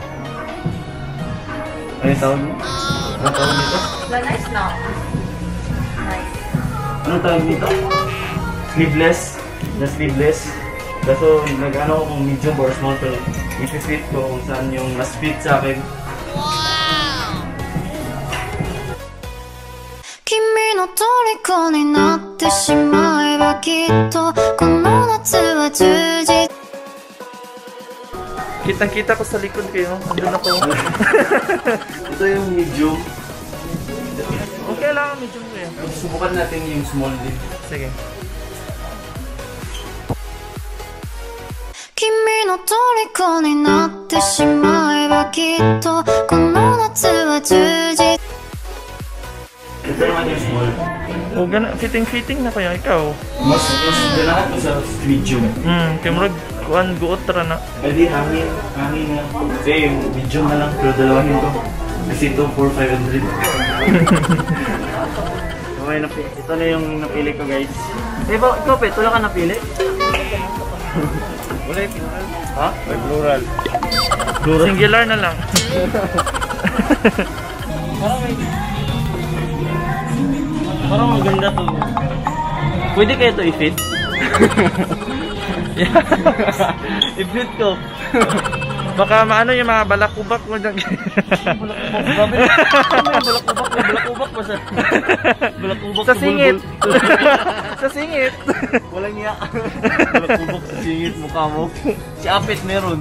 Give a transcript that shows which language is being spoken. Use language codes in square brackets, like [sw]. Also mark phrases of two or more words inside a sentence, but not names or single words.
[tl] Ano yung tawag niyo? Anong tawag nito? Nice na. Nice. Anong tawag nito? Sleeveless. Na sleeveless. Kaso nag-ano ko kung [en] medium or small, [tl] pero isi-fit ko kung saan yung mas fit sa akin. Wow! [ja] 君の虜になってしまえばきっとこの夏は充実 [tl] Kitang-kita ko sa likod kayo. Andun ako. Ito yung medium. Okay lang, medium ko yan. Subukan natin yung small din. Sige. [ja] 君の虜になってしまえばきっとこの夏は充実 [tl] Ito naman yung small. O, fitting na kaya ikaw. [ceb] Mas ganahan ko sa medium. Kamurag, kuhan, guot tara na. [tl] Pwede hangin na. Kasi yung medium na lang, pero dalawahin ko. Kasi ito, 4,500. Okay, ito na yung napili ko guys. Ikaw, Pet, wala ka napili? Wala yung plural. Ha? May plural. Singular na lang. Parang maganda to. Pwede kaya ito i-fit? I-fit ko. Baka maano yung mga balakubak mo dyan. Balakubak pa sa... Balakubak sa singit. Sa singit. Walang iya. Balakubak sa singit mukha mo. Si Apit meron.